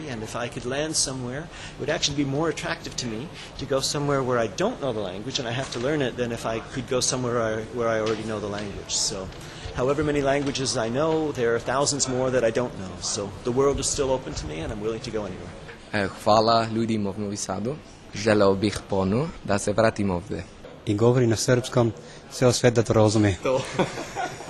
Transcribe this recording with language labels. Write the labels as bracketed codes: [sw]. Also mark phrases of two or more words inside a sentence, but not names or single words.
[en] And if I could land somewhere, it would actually be more attractive to me to go somewhere where I don't know the language and I have to learn it than if I could go somewhere where I already know the language. So however many languages I know, there are thousands more that I don't know. So the world is still open to me and I'm willing to go anywhere. [sr] Hvala ljudima u Novi Sadu. Želeo bih ponovo da se vratim ovdje. I govori na srpskom, ceo svet da to razumije. To.